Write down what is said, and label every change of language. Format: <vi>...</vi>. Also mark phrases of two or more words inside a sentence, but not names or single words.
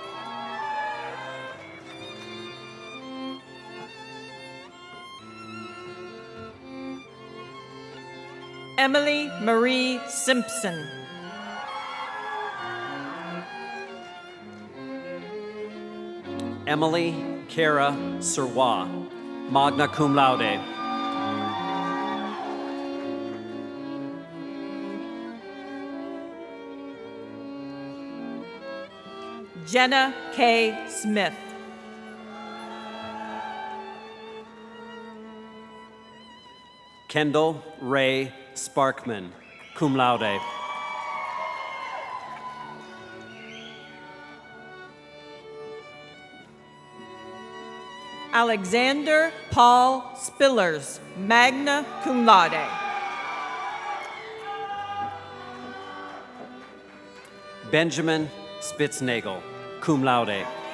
<en>Emily Marie Simpson. Emily Kara Serwa,</en> <la>magna cum laude.</la> <en>Jenna K. Smith. Kendall Ray Sparkman,</en> <la>cum laude.</la> <en>Alexander Paul Spillers,</en> <la>magna cum laude.</la> <en>Benjamin Spitznagel,</en> <la>cum laude.</la>